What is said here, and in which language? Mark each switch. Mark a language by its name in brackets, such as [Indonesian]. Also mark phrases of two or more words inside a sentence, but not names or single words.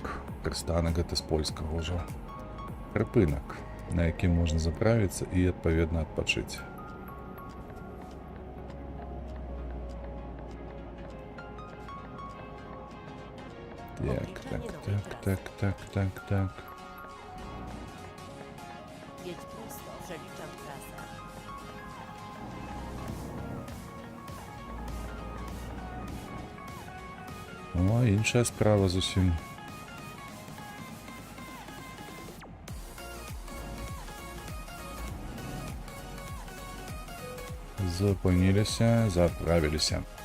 [Belarusian] Прыстанак гэта з польскага ўжо. Прыпынак, на якім можна заправіцца і адпаведна адпачыць. Так. [Polish] Jedź prosto, przeliczam trasę. [Belarusian] О, іншая справа зусім. Зупыніліся, заправіліся.